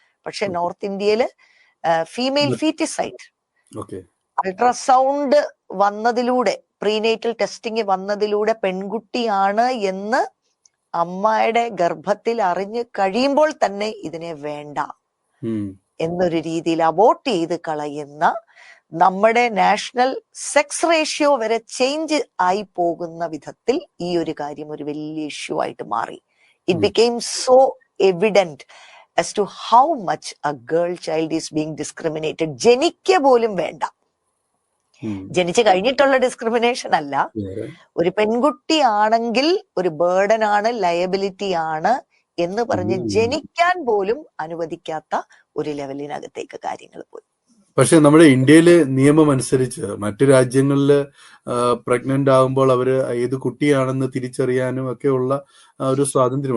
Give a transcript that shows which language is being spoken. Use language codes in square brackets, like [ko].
[ml] പക്ഷെ നോർത്ത് ഇന്ത്യയില് female ഫീറ്റിസൈഡ്, ultrasound വന്നതിലൂടെ, prenatal testing വന്നതിലൂടെ പെൺകുട്ടിയാണ് എന്ന് അമ്മയുടെ ഗർഭത്തിൽ അറിഞ്ഞ് കഴിയുമ്പോൾ തന്നെ ഇതിനെ വേണ്ട എന്നൊരു രീതിയിൽ അബോർട്ട് ചെയ്ത് കളയുന്ന, നമ്മുടെ നാഷണൽ സെക്സ് റേഷ്യോ വരെ ചേഞ്ച് ആയി പോകുന്ന വിധത്തിൽ ഈ ഒരു കാര്യം ഒരു വലിയ ഇഷ്യൂ ആയിട്ട് മാറി. [en] It became so evident as to how much a girl child is being discriminated. [ml] ജനിക്ക പോലും വേണ്ട, ജനിച്ചു കഴിഞ്ഞിട്ടുള്ള ഡിസ്ക്രിമിനേഷൻ അല്ല. ഒരു പെൺകുട്ടി ആണെങ്കിൽ ഒരു ബേർഡൻ ആണ്, ലയബിലിറ്റി ആണ് എന്ന് പറഞ്ഞ് ജനിക്കാൻ പോലും അനുവദിക്കാത്ത ഒരു ലെവലിനകത്തേക്ക് കാര്യങ്ങൾ പോയി. പക്ഷെ നമ്മുടെ ഇന്ത്യയിലെ നിയമം അനുസരിച്ച് മറ്റു രാജ്യങ്ങളില് പ്രഗ്നന്റ് ആകുമ്പോൾ അവര് ഏത് കുട്ടിയാണെന്ന് തിരിച്ചറിയാനും ഒക്കെ ഉള്ള ഒരു സ്വാതന്ത്ര്യം.